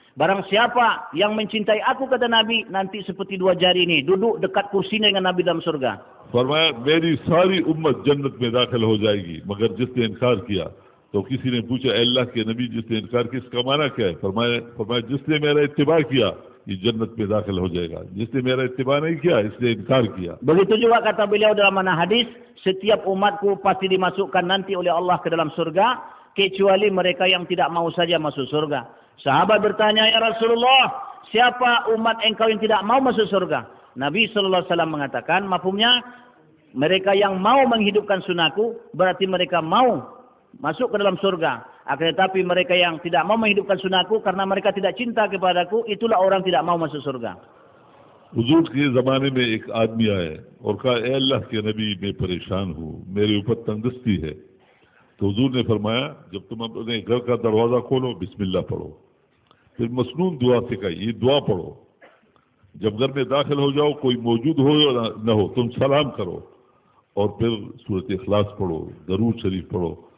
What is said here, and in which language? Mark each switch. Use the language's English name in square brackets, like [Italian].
[Indonesian] Barang siapa yang mencintai aku, kata Nabi, nanti seperti dua jari ini, duduk dekat kursinya dengan Nabi dalam surga. [Hindi] Farmaya, मेरी सारी उम्मत जन्नत में दाखिल हो जाएगी, मगर जिसने इनकार किया. तो किसी ने पूछा, अल्लाह के नबी जिसने इनकार किया इसका माना क्या है? फरमाया जिसने मेरा इत्तिबा किया ये जन्नत में दाखिल हो जाएगा, जिसने मेरा इत्तिबा नहीं किया इसने इनकार किया. [Indonesian] Begitu juga kata beliau dalam mana hadis, setiap umatku pasti dimasukkan nanti oleh Allah ke dalam surga, kecuali mereka yang tidak mau saja masuk surga. Sahabat bertanya, ya Rasulullah, siapa umat engkau yang tidak mau masuk surga? Nabi SAW mengatakan, mafhumnya, mereka yang mau menghidupkan sunnahku, berarti mereka mau masuk ke dalam surga. Akan tetapi mereka yang tidak mau menghidupkan sunnahku karena mereka tidak cinta kepadaku, itulah orang tidak mau masuk surga. [Hindi] हुजूर के ज़माने में एक आदमी आए और कहा, ए अल्लाह के नबी मैं परेशान हूँ, मेरे ऊपर तंगदस्ती है. तो हुजूर ने फरमाया, जब तुम अपने घर का दरवाज़ा खोलो बिस्मिल्लाह पढ़ो, फिर मसनून दुआ सिखाई, ये दुआ पढ़ो. जब घर में दाखिल हो जाओ, कोई मौजूद हो या न हो, तुम सलाम करो और फिर सूरत इखलास पढ़ो, दरूद शरीफ पढ़ो.